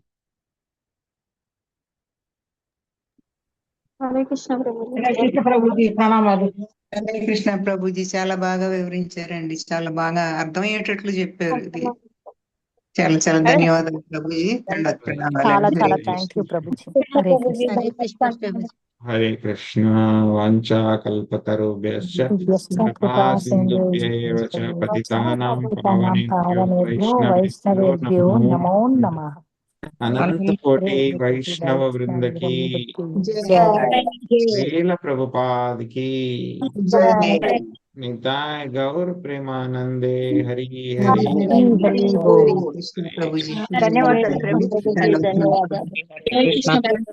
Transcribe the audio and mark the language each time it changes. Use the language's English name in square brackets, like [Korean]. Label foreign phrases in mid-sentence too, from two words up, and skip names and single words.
[Telugu] హరే కృష్ణ ప్రభుజీ. హరే కృష్ణ ప్రభుజీ, ప్రణామాలు. హరే కృష్ణ ప్రభుజీ, చాలా బాగా వివరించారండి. చాలా బాగా అర్థమయ్యేటట్లు చెప్పారు. ఇది చాలా చాలా ధన్యవాదాలు ప్రభుజీ. చాలా చాలా [English] thank you [Telugu] ప్రభుజీ. హరే కృష్ణ. హరే కృష్ణ ప్రభుజీ. హరే కృష్ణ. [Sanskrit] వాంఛా కల్పతరుభ్యశ్చ కృపా సింధుభ్యేవ చ పతితానాం పావనేభ్యో వైష్ణవేభ్యో నమో నమః. అనంత కోటి వైష్ణవ వృందకి శ్రీల ప్రభుపాదికి [Bangla] নিতাই গৌর প্রেমানন্দে. [Telugu] హరి హరి. ధన్యవాదాలు ప్రభుజీ.